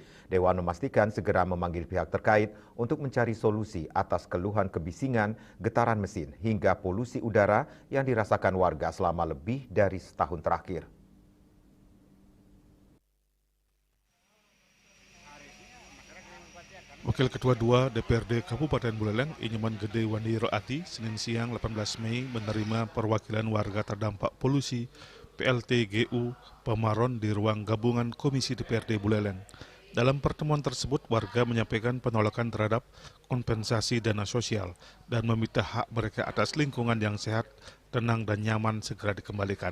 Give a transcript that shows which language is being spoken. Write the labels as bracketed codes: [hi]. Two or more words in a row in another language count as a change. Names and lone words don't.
[id] Dewan memastikan segera memanggil pihak terkait untuk mencari solusi atas keluhan kebisingan, getaran mesin, hingga polusi udara yang dirasakan warga selama lebih dari setahun terakhir. Wakil Ketua 2 DPRD Kabupaten Buleleng, Inyoman Gede Wandi Roati, Senin siang 18 Mei menerima perwakilan warga terdampak polusi PLTGU Pemaron di ruang gabungan Komisi DPRD Buleleng. Dalam pertemuan tersebut, warga menyampaikan penolakan terhadap kompensasi dana sosial dan meminta hak mereka atas lingkungan yang sehat, tenang dan nyaman segera dikembalikan.